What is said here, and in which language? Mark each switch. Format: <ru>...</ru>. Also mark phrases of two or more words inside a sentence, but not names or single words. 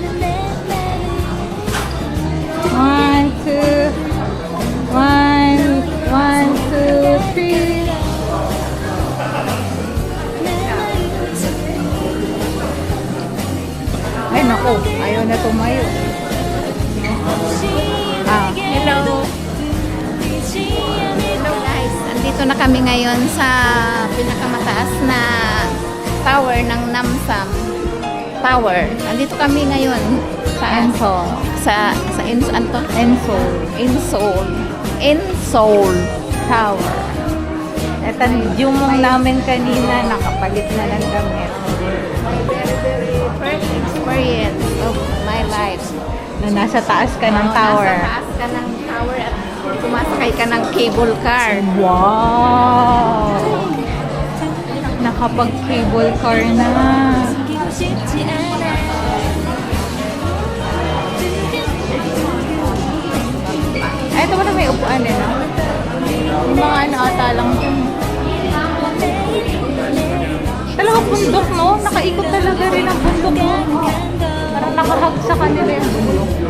<en>One, two, three.</en> <tl>Ay, naku. Ayaw na tumayo.</tl> <en>Hello. Hello guys.</en> <tl>Andito na kami ngayon sa pinakamataas na tower ng Namsan Tower. Andito kami ngayon Ensol. sa ano to? Ensol. Seoul Tower. Ito, yung namin kanina, nakapalit na ng damit.</tl> <en>Very, very first experience of my life.</en> <tl>Na nasa taas ka ng tower. Nasa taas ka ng tower at sumasakay ka ng</tl> <en>cable car.</en> <tl>Wow! Nakapag-</tl> <en>cable car</en> <tl>na.</tl> <ko>숨기고 싶지 않아</ko> <tl>Ay, ito na may upuan eh, no? Yung mga ano ata lang dun. Talagang bundok, no? Nakaikot talaga rin ang bundok, no? Parang nakahag sa kanila yung bundok.</tl>